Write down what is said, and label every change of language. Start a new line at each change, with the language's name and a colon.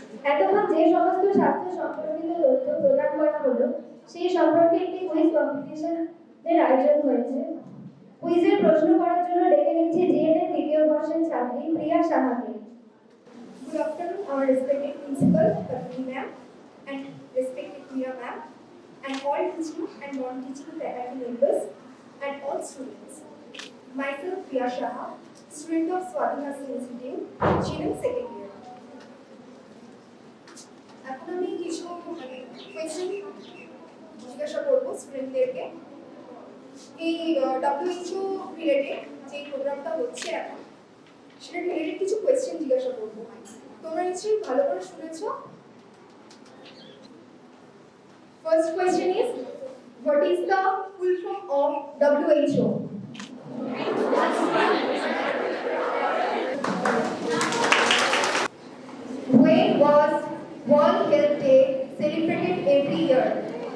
Bangla: এতক্ষণ যে সমস্ত স্বাস্থ্য সম্পর্কিত তথ্য প্রদান করা হলো সেই সম্পর্কে একটি কুইজ কম্পিটিশনের আয়োজন হয়েছে। কুইজের প্রশ্ন করার জন্য ডেকে নিচ্ছি জিএনএম দ্বিতীয় বর্ষের ছাত্রী প্রিয়া সাহাকে।
English: Good afternoon, our respected principal, Patni ma'am, and respected Mira ma'am, and all teaching and non-teaching faculty members, and all students. Myself, Priya Shaha, student of Swadhinasi Institute, GNM second year.
Bangla: এখন আমি কিছু question জিজ্ঞাসা করবো স্টুডেন্টদেরকে। এই WHO related যে প্রোগ্রামটা হচ্ছে এখন, সেটা রিলেটেড কিছু কোয়েশ্চেন জিজ্ঞাসা করবো। তোমরা নিশ্চয়ই ভালো করে শুনেছো।
English: First question is, what is the full form of WHO? When was World Health Day celebrated every year?